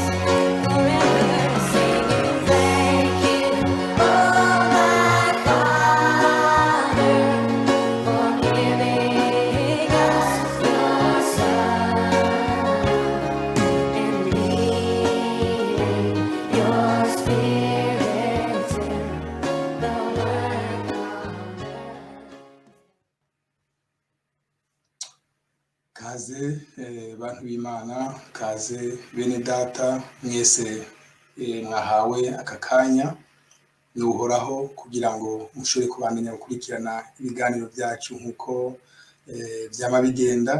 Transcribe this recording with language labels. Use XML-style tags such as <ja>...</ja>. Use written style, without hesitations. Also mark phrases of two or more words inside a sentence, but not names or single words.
<en>Forever singing, thank you, oh my Father, for giving us your Son and leading your Spirit to the work on earth.</en> <rn>Kaze bantu b'Imana, kaze bene data mwese mwahawe aka kanya n'uhoraho kugira ngo mushobore kubandanya gukurikirana ibiganiro byacu nk'uko byama bigenda.</rn>